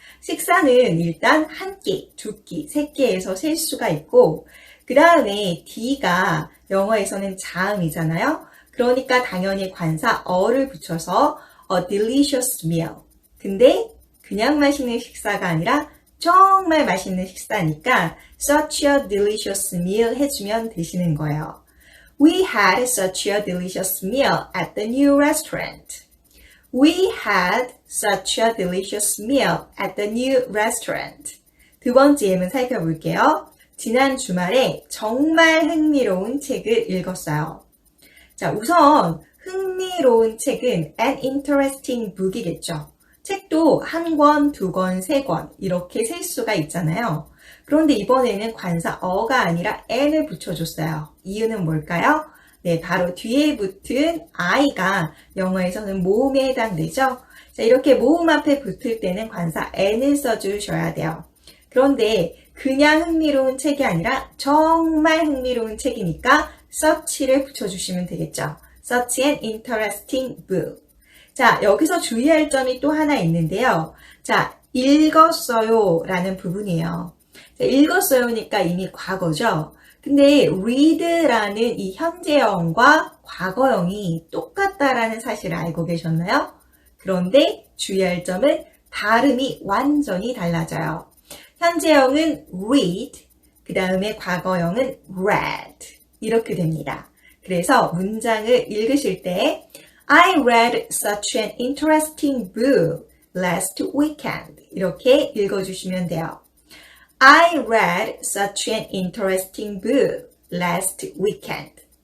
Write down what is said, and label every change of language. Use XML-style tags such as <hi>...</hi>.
<ko>식사는 일단 한 끼, 두 끼, 세 끼에서 셀 수가 있고 그 다음에 D가 영어에서는 자음이잖아요. 그러니까 당연히 관사 어를 붙여서 a delicious meal. 근데 그냥 맛있는 식사가 아니라 정말 맛있는 식사니까</ko> <en>such a delicious meal</en> <ko>해주면 되시는 거예요.</ko> <en>We had such a delicious meal at the new restaurant. We had such a delicious meal at the new restaurant.</en> <ko>두 번째 예문 살펴볼게요. 지난 주말에 정말 흥미로운 책을 읽었어요. 자, 우선 흥미로운 책은</ko> <en>an interesting book</en> <ko>이겠죠. 책도 한 권, 두 권, 세 권 이렇게 셀 수가 있잖아요. 그런데 이번에는 관사 어가 아니라 n을 붙여줬어요. 이유는 뭘까요? 네, 바로 뒤에 붙은 I가 영어에서는 모음에 해당되죠. 자, 이렇게 모음 앞에 붙을 때는 관사 n을 써주셔야 돼요. 그런데 그냥 흥미로운 책이 아니라 정말 흥미로운 책이니까 such를 붙여주시면 되겠죠.</ko> <en>Such an interesting book.</en> <ko>자, 여기서 주의할 점이 또 하나 있는데요. 자, 읽었어요 라는 부분이에요. 자, 읽었어요니까 이미 과거죠. 근데 read라는 이 현재형과 과거형이 똑같다라는 사실을 알고 계셨나요? 그런데 주의할 점은 발음이 완전히 달라져요. 현재형은 read, 그 다음에 과거형은 read 이렇게 됩니다. 그래서 문장을 읽으실 때</ko> <en>I read such an interesting book last weekend.</en> <ko>이렇게 읽어주시면 돼요.</ko> <en>I read such an interesting book last weekend.</en>